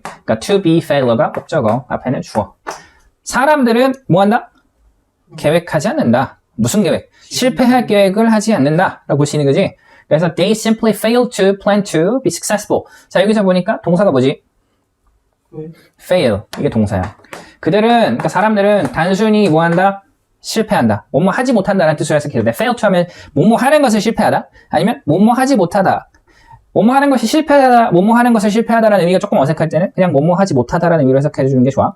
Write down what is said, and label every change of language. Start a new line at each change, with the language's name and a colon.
Korean: 그러니까 to be failure가 목적어. 앞에는 주어. 사람들은 뭐 한다? 계획하지 않는다. 무슨 계획? 실패할 계획을 하지 않는다. 라고 보시는 거지.
English: 그래서 they simply fail to plan to be successful.
Korean: 자, 여기서 보니까 동사가 뭐지? fail. 이게 동사야. 그들은, 그러니까 사람들은 단순히 뭐 한다? 실패한다. 뭐뭐 하지 못한다는 뜻으로 해서 기록돼. fail to 하면 뭐뭐 하는 것을 실패하다. 아니면 뭐뭐 하지 못하다. 뭐뭐 하는 것이 실패하다, 뭐뭐 하는 것을 실패하다라는 의미가 조금 어색할 때는 그냥 뭐뭐 하지 못하다라는 의미로 해석해 주는 게 좋아.